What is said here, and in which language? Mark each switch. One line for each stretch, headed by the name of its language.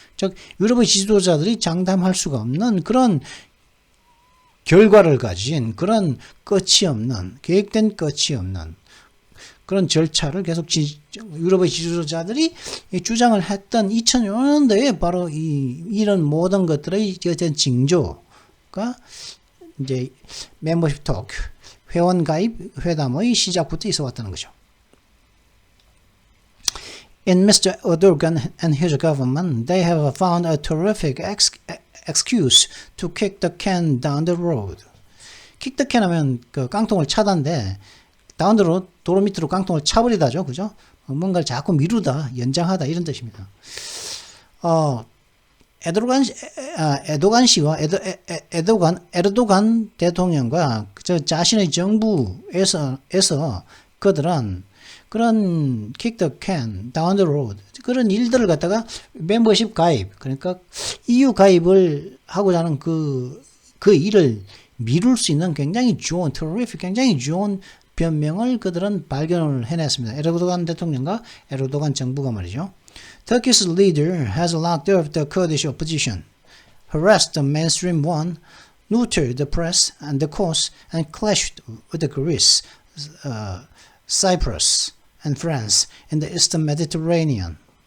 Korean: 즉 유럽의 지도자들이 장담할 수가 없는 그런 결과를 가진 그런 끝이 없는 계획된 끝이 없는 그런 절차를 계속 유럽의 지도자들이 주장을 했던 2005년도에 바로 이런 모든 것들의 어떤 징조가 이제 멤버십 토크 회원 가입 회담의 시작부터 있어 왔다는 거죠.
English: In Mr. Erdogan and his government, they have found a terrific excuse to kick the can down the road. kick the can
Korean: 하면 그 깡통을 차다인데
English: down the road
Korean: 도로 밑으로 깡통을 차버리다죠, 그죠? 뭔가를 자꾸 미루다, 연장하다 이런 뜻입니다. 에도간 씨와 에르도간 대통령과 저 자신의 정부에서 그들은 그런
English: kick the can down the road
Korean: 그런 일들을 갖다가 멤버십 가입 그러니까 EU 가입을 하고자 하는 그 일을 미룰 수 있는 굉장히 좋은 terrific 굉장히 좋은 변명을 그들은 발견을 해냈습니다. 에르도간 대통령과 에르도간 정부가 말이죠.
English: Turkey's leader has locked up the Kurdish opposition, harassed the mainstream one, neutered the press and the courts, and clashed with the Greece, Cyprus, and France in the Eastern Mediterranean.